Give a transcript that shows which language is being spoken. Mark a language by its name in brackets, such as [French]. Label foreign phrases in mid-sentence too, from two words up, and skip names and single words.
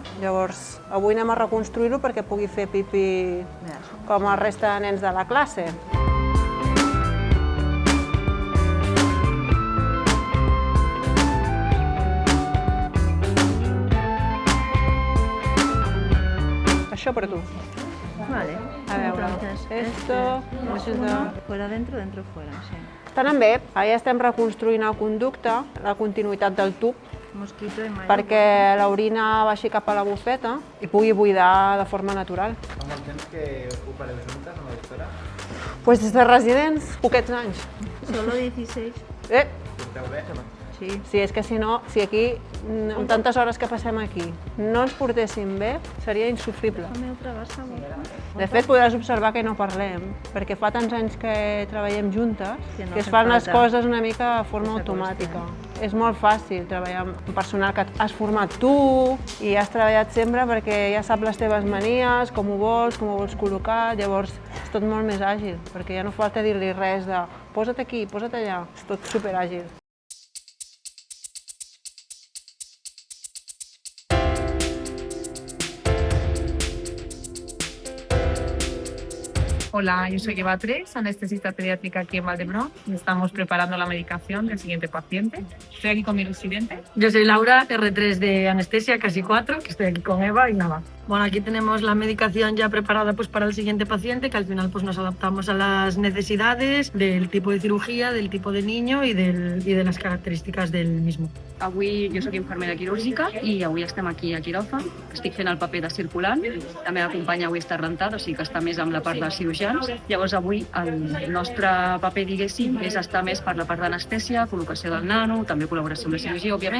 [Catalan] Llavors, avui anem a reconstruir-ho perquè pugui fer pipi com el reste de nens de la classe. Això per tu. [Spanish] Vale. [Catalan] A veure, [Spanish] esto... Fuera dentro, dentro fuera, sí. [Catalan] Estan bé, ara ja estem reconstruint el conducte, la continuïtat del tub, [Spanish] Mosquito de mayo. [Catalan] perquè l'orina baixi cap a la bufeta i pugui buidar de forma natural. Fa molt temps que opereu juntes amb la doctora? Pues des de residents, poquets anys. [Spanish] Solo 16. [Catalan] Porteu bé? Sí. Sí, és que si no, si aquí, amb tantes hores que passem aquí, no ens portéssim bé, seria insufrible. [Spanish] Déjame otra gasa, boca. [Catalan] De fet, podràs observar que no parlem, perquè fa tants anys que treballem juntes [Spanish] Que no que es hace [Catalan] fan les [Spanish] falta [Catalan] coses una mica de forma [Spanish] que [Catalan] automàtica. És molt fàcil treballar amb personal que has format tu i has treballat sempre perquè ja sap les teves manies, com ho vols col·locar, llavors és tot molt més àgil, perquè ja no falta dir-li res de posa't aquí, posa't allà, és tot superàgil. [Spanish] Hola, yo soy Eva Tres, anestesista pediátrica aquí en Valdebrón. Estamos preparando la medicación del siguiente paciente. Estoy aquí con mi residente. Yo soy Laura, R3 de anestesia, casi 4, que estoy aquí con Eva y nada. Bueno, aquí tenemos la medicación ya preparada pues, para el siguiente paciente, que al final pues, nos adaptamos a las necesidades del tipo de cirugía, del tipo de niño y de las características del mismo. [Catalan] Avui jo soc infermera quirúrgica i avui estem aquí a quiròfan. Estic fent el paper de circulant. La meva companya avui està rentada, o sigui que està més amb la part de cirurgians. Llavors avui el nostre paper, diguéssim, és estar més per la part d'anestèsia, col·locació del nano, també col·laboració amb la cirurgia, òbviament.